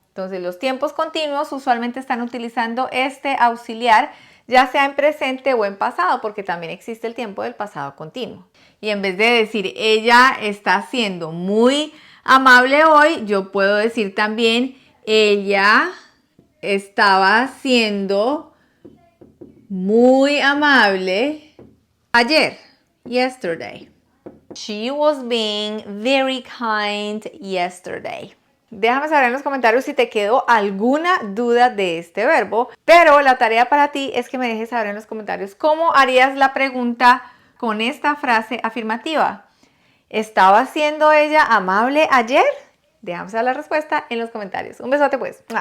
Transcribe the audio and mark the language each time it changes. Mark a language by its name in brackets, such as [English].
[Spanish] Entonces los tiempos continuos usualmente están utilizando este auxiliar ya sea en presente o en pasado porque también existe el tiempo del pasado continuo. Y en vez de decir ella está siendo muy amable hoy, yo puedo decir también ella estaba siendo muy amable ayer. [English] Yesterday. She was being very kind yesterday. [Spanish] Déjame saber en los comentarios si te quedó alguna duda de este verbo, pero la tarea para ti es que me dejes saber en los comentarios cómo harías la pregunta con esta frase afirmativa. ¿Estaba siendo ella amable ayer? Déjame saber la respuesta en los comentarios. Un besote pues.